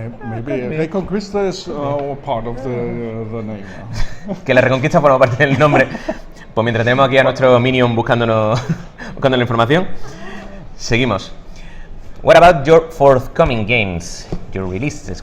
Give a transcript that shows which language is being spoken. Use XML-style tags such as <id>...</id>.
<en>Maybe Reconquista is part of the name.</en> <es>Que la Reconquista forma parte del nombre. Pues mientras tenemos aquí a nuestro Minion buscando la información, seguimos.</es> <en>What about your forthcoming games, your releases?</en>